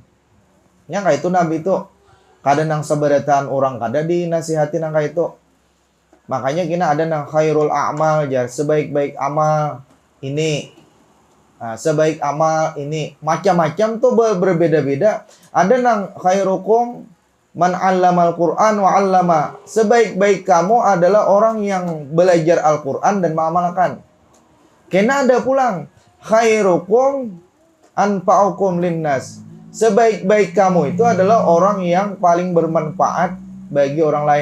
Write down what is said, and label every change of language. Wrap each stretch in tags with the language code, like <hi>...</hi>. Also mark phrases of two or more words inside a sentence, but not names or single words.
<bjn>Yang kayak itu Nabi itu kada nang seberatan orang kada dinasihati nang kayak itu.</bjn> <id>Makanya kita ada nang</id> <ar>خير الأعمال</ar> <id>jar, sebaik-baik amal ini. Nah, sebaik amal ini macam-macam tuh berbeda-beda.</id> <bjn>Ada nang</bjn> <ar>خيركم من علم القرآن وعلم.</ar> <id>Sebaik-baik kamu adalah orang yang belajar Al-Qur'an dan mengamalkan.</id> <bjn>Kena ada pulang</bjn> <ar>خيركم أنفعكم للناس.</ar> <id>Sebaik-baik kamu itu adalah orang yang paling bermanfaat bagi orang lain.</id>